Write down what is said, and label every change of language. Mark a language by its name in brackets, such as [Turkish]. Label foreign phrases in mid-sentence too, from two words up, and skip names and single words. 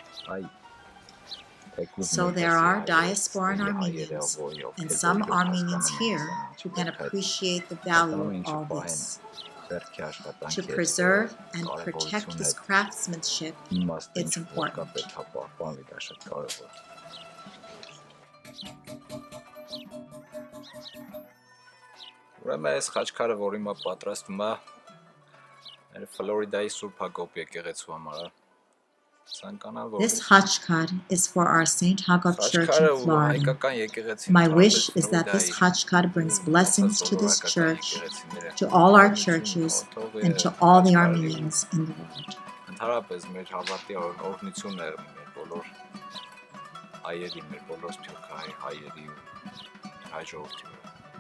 [English] So there are diasporan Armenians and some Armenians here who can appreciate the value of all this. To preserve and protect this craftsmanship, it's important. [Armenian] Ուրեմն այս խաչքարը, որ հիմա պատրաստում է, Ֆլորիդայի Սուրբ Հակոբ եկեղեցու համար է։ [English] This Khatchkar is for our St. Hagop Church in Florida. My wish is that this Khatchkar brings blessings to this church, to all our churches, and to all the Armenians in the world.